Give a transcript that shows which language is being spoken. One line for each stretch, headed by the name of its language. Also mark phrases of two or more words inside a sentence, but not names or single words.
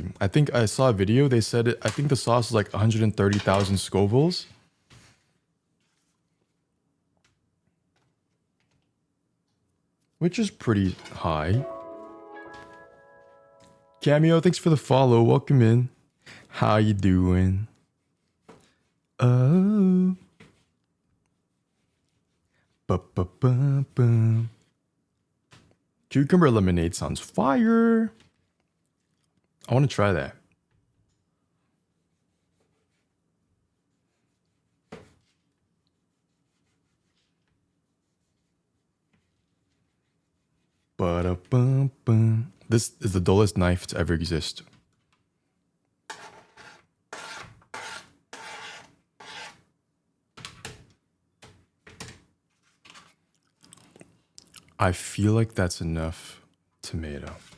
English: I think I saw a video, they said it, I think the sauce is like 130,000 Scovilles. Which is pretty high. Cameo, thanks for the follow. Welcome in. How you doing? Oh. Ba-ba-ba-ba. Cucumber lemonade sounds fire. I want to try that. Ba-da-bum-bum. This is the dullest knife to ever exist. I feel like that's enough tomato.